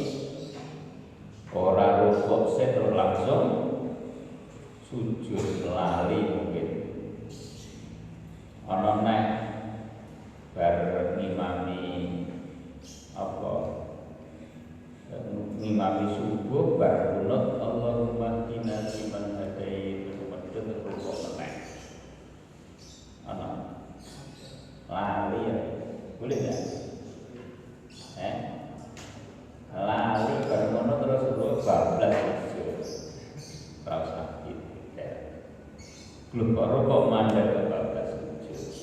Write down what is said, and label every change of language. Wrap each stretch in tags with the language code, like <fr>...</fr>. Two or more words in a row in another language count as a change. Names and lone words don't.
<jv>ora rukuk terus langsung sujud lali mungkin ana nek bar ngimami apa ngimami subuh bar kunut</jv> <ar>اللهم إنا لمن هديت</ar> <jv>medhun rukuk meneh ana lali ya boleh ya lali bar ngono terus rukuk bablas sujud ora sakit ya belum rukuk mandek bablas sujud.</jv>